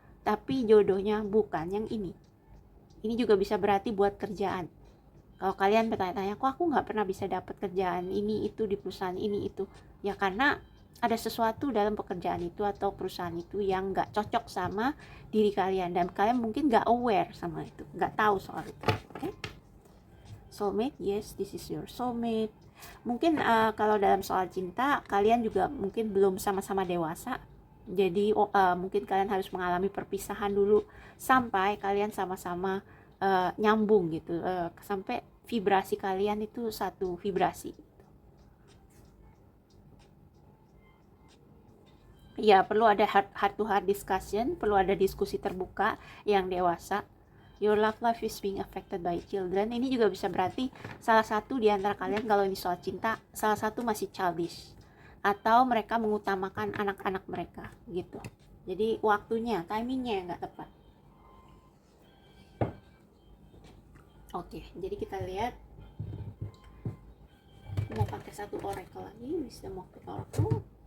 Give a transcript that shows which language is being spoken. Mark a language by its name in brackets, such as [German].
[Indonesian] Tapi jodohnya bukan yang ini. Ini juga bisa berarti buat kerjaan. Kalau kalian bertanya-tanya, kok aku nggak pernah bisa dapat kerjaan ini itu di perusahaan ini itu, ya karena ada sesuatu dalam pekerjaan itu atau perusahaan itu yang nggak cocok sama diri kalian dan kalian mungkin nggak aware sama itu, nggak tahu soal itu. [English] Okay? Soulmate, yes, this is your soulmate. [Indonesian] Mungkin kalau dalam soal cinta kalian juga mungkin belum sama-sama dewasa, jadi mungkin kalian harus mengalami perpisahan dulu sampai kalian sama-sama nyambung gitu, sampai vibrasi kalian itu satu vibrasi. Ya, perlu ada [English] heart to heart discussion, [Indonesian] perlu ada diskusi terbuka yang dewasa. [English] Your love life is being affected by children. [Indonesian] Ini juga bisa berarti salah satu di antara kalian, kalau ini soal cinta, salah satu masih childish atau mereka mengutamakan anak-anak mereka gitu. Jadi waktunya, timingnya yang nggak tepat. Oke, jadi kita lihat, mau pakai satu oracle lagi, wisdom of the oracle.